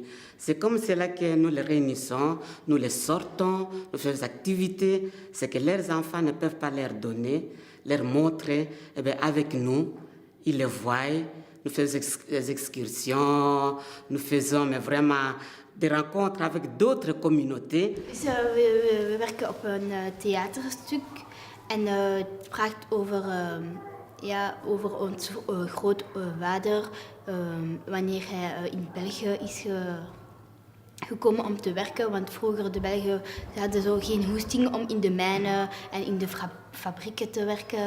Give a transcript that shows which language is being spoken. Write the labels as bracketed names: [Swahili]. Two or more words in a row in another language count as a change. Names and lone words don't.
[French] C'est comme cela que nous les réunissons, nous les sortons, nous faisons des activités, ce que leurs enfants ne peuvent pas leur donner, leur montrer. Eh bien, avec nous, ils le voient, nous faisons des excursions, nous faisons mais vraiment des rencontres avec d'autres communautés. [Dutch] We werken op een theaterstuk en het praat over ons grootvader, wanneer hij in België is gekomen om te werken. Want vroeger de Belgen hadden zo geen hoesting om in de mijnen en in de fabrieken te werken.